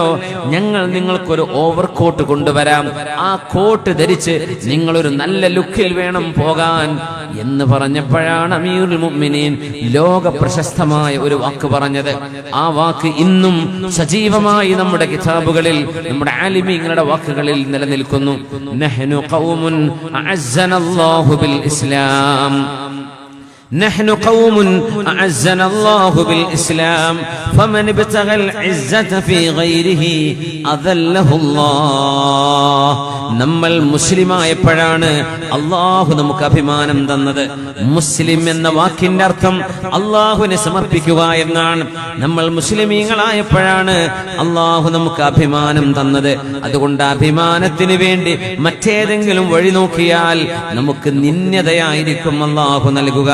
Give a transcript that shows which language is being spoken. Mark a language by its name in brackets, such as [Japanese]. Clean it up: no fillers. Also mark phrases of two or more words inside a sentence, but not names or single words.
[Malayalam] ഞങ്ങൾ നിങ്ങൾക്കൊരു ഓവർകോട്ട് കൊണ്ടുവരാം, ആ കോട്ട് ധരിച്ച് നിങ്ങളൊരു നല്ല ലുക്കിൽ വേണം പോകാൻ എന്ന് പറഞ്ഞപ്പോഴാണ് [Arabic] أمير المؤمنين [Malayalam] ലോക പ്രശസ്തമായ ഒരു വാക്ക് പറഞ്ഞത്. ആ വാക്ക് ഇന്നും സജീവമായി നമ്മുടെ കിതാബുകളിൽ, നമ്മുടെ ആലിമീങ്ങളുടെ വാക്കുകളിൽ നിലനിൽക്കുന്നു. [Arabic] نحن قوم أعزنا الله بالإسلام, نحن قوم أعزنا الله بالإسلام فمن ابتغى العزة في غيره أذله الله. [Malayalam] നമ്മൾ മുസ്ലിമായപ്പോഴാണ് അള്ളാഹു നമുക്ക് അഭിമാനം തന്നത്. മുസ്ലിം എന്ന വാക്കിന്റെ അർത്ഥം അള്ളാഹുവിനെ സമർപ്പിക്കുക എന്നാണ്. നമ്മൾ മുസ്ലിമീങ്ങളായപ്പോഴാണ് അള്ളാഹു നമുക്ക് അഭിമാനം തന്നത്. അതുകൊണ്ട് അഭിമാനത്തിന് വേണ്ടി മറ്റേതെങ്കിലും വഴി നോക്കിയാൽ നമുക്ക് നിന്ദ്യതയായിരിക്കും അള്ളാഹു നൽകുക.